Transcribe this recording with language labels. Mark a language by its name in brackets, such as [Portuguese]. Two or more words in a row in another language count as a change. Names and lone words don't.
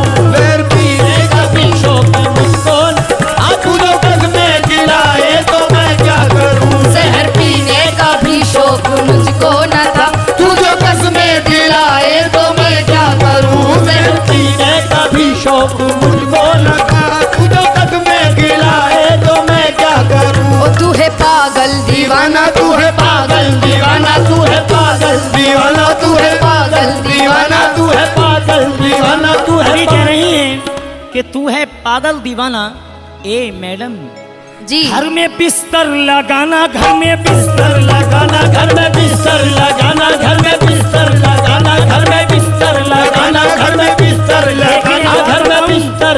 [Hindi] जहर पीने का भी शौक मुझको न था, तू जो कसमें दिलाए तो मैं क्या करूं। जहर पीने का भी शौक मुझको न था, तू जो कसमें दिलाए तो मैं क्या करूं। जहर पीने का भी शौक मुझको न था, तू जो कसमें दिलाए तो मैं क्या करूं। ओ तू है पागल दीवाना, तू है पागल दीवाना, तू है पागल दीवाना, तू है पागल दीवाना, तू है पागल दीवाना, तू है अभी कह रही है कि तू है पागल दीवाना। ए मैडम जी, घर में बिस्तर लगाना, घर में बिस्तर लगाना, घर में बिस्तर लगाना, घर में बिस्तर लगाना, घर में बिस्तर लगाना, घर में बिस्तर लगाना, घर में बिस्तर।